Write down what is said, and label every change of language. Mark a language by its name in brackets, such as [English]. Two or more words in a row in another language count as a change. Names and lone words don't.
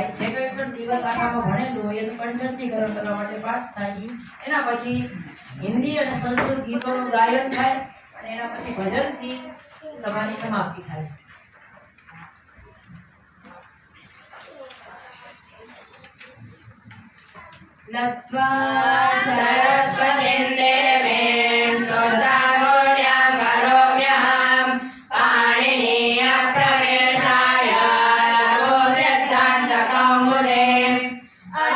[Gujarati] જે કંઈ પણ દિવસ આખામાં ભણેલું હોય એનું કંઠસ્થીકરણ કરવા માટે પાઠ થાય. એના પછી હિન્દી અને સંસ્કૃત ગીતોનું ગાયન થાય અને એના પછી ભજનથી સભાની સમાપ્તિ થાય છે. [Sanskrit] लत्वा सरस्वतीं देवीं स्तोत्रमूर्त्यां करोम्यहं पाणिनीयप्रवेशाय लघुसिद्धान्तकौमुदे अथ